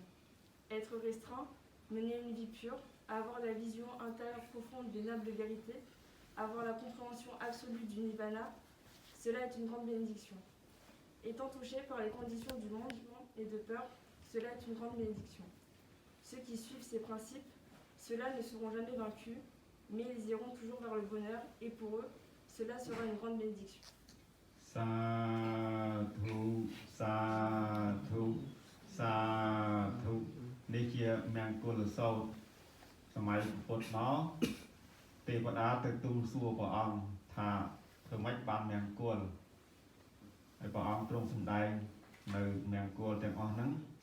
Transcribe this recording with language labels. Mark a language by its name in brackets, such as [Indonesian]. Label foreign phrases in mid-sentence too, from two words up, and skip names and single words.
[French] Être restreint, mener une vie pure, avoir la vision intérieure profonde des nobles vérités, avoir la compréhension absolue du Nibbana, cela est une grande bénédiction. Étant touché par les conditions du monde et de peur, cela est une grande bénédiction. Ceux qui suivent ces principes, ceux-là ne seront jamais vaincus, mais ils iront toujours vers le bonheur, et pour eux, cela sera une grande bénédiction. [Pali] Sadhu, sadhu, sadhu. [Khmer] នេះជាមង្គលសោតសម័យពុទ្ធមកទេវតាទៅទូលសួរព្រះអង្គថាធ្វើម៉េចបានមង្គលហើយព្រះអង្គទ្រង់សម្ដែងនៅមង្គលទាំងអស់ហ្នឹង